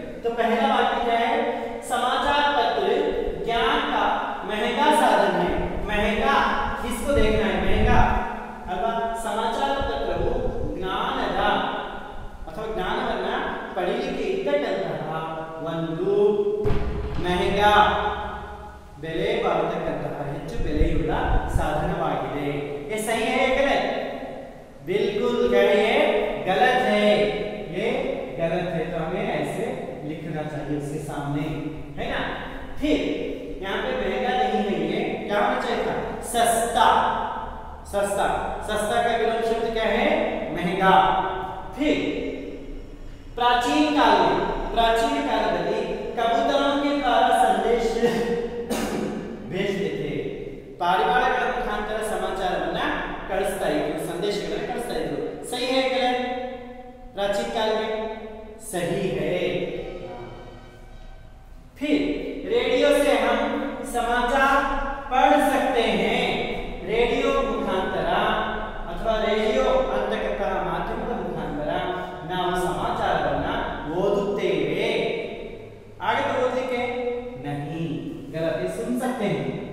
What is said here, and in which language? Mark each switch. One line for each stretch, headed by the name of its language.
Hindi: तो पहला वाक्य क्या है, समाचार पत्र ज्ञान का महंगा साधन है। महंगा किसको देखना है, महंगा अथवा
Kannada: समाचार पत्रವು ಜ್ಞಾನದ ಅಥವಾ ಜ್ಞಾನವನ್ನ ಪಡೆಯಲಿಕ್ಕೆ ಇಟ್ಟಂತಹ ಒಂದು महंगा ಬೆಲೆ ಬಾಳತಕ್ಕಂತಹ ಹೆಚ್ಚು ಬೆಲೆಯುಳ್ಳ ಸಾಧನವಾಗಿದೆ।
Hindi: ये सही है या गलत? बिल्कुल कहिए गलत है, ये गलत है। तो हमें ऐसे लिखना चाहिए उसके सामने, है ना। फिर यहाँ पे महंगा नहीं है, ये क्या होना चाहिए था, सस्ता। सस्ता, सस्ता का विलोम शब्द क्या है, महंगा। फिर प्राचीन काल में, प्राचीन कालದಲ್ಲಿ कबूतरों के द्वारा संदेश भेजते थे।
Kannada: ಪಾರಿವಾಳಗಳ ಮುಖಾಂತರ ಸಮಾಚಾರವನ್ನ ಕಳಿಸ್ತಾ ಇದ್ರು, ಸಂದೇಶಗಳನ್ನು ಕಳಿಸ್ತಾ ಇದ್ರು।
Hindi: सही है गलत? प्राचीन काल में सही है। फिर रेडियो से हम समाचार पढ़ सकते हैं। रेडियो मुखांतर अथवा
Kannada: रेडियो ಅಂತಕ್ಕಂತಹ ಮಾಧ್ಯಮದ ಮುಖಾಂತರ ನಾವು ಸಮಾಚಾರವನ್ನ ಓದುತ್ತೇವೆ।
Hindi: आगे तो
Kannada: ओदलिಕ್ಕೆ
Hindi: नहीं, गलत, ये सुन सकते हैं।